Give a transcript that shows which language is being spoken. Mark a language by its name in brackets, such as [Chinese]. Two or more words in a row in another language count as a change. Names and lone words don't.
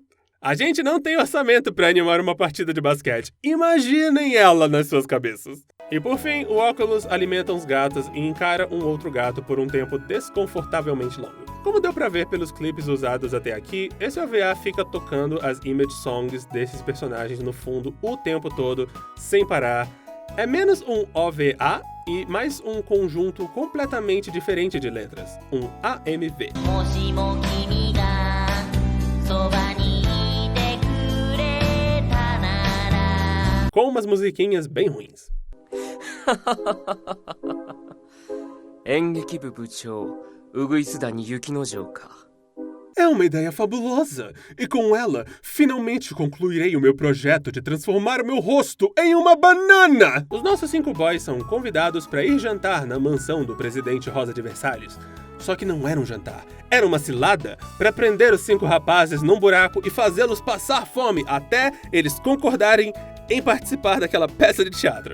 [Portuguese] A gente não tem orçamento para animar uma partida de basquete. Imaginem ela nas suas cabeças. E por fim, o Óculos alimenta uns gatos e encara um outro gato por um tempo desconfortavelmente longo. Como deu pra ver pelos clipes usados até aqui, esse OVA fica tocando as [English] image songs [Portuguese] desses personagens no fundo o tempo todo, sem parar. É menos um OVA e mais um conjunto completamente diferente de letras, um AMV. Com umas musiquinhas bem ruins. [Japanese] 演劇部部長ウグイス谷雪之丞か [Portuguese] É uma ideia fabulosa, e com ela, finalmente concluirei o meu projeto de transformar o meu rosto em uma banana! Os nossos 5 boys são convidados para ir jantar na mansão do presidente Rosa de Versalhes. Só que não era um jantar, era uma cilada para prender os 5 rapazes num buraco e fazê-los passar fome até eles concordarem em participar daquela peça de teatro.